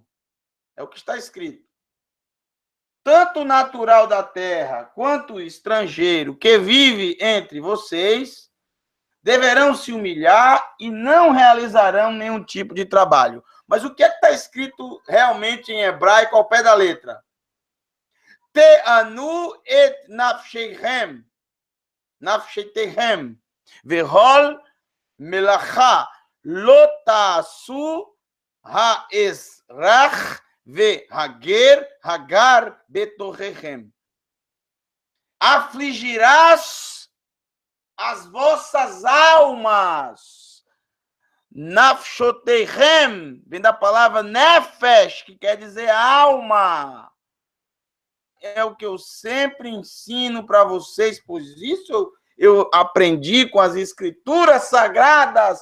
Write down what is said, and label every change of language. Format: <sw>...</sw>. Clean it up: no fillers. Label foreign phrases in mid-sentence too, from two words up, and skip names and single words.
<pt>É o que está escrito. tanto natural da terra quanto o estrangeiro que vive entre vocês deverão se humilhar e não realizarão nenhum tipo de trabalho. Mas o que é que está escrito realmente em hebraico ao pé da letra?</pt> <he>תענו את נפשתיכם, נפשתיכם, וכל מלאכה לא תעשו האזרח והגר הגר בתוככם.</he> <pt>Afligirás as vossas almas. Nafshotechem, vem da palavra nefesh, que quer dizer alma. É o que eu sempre ensino para vocês, pois isso eu aprendi com as escrituras sagradas.</pt>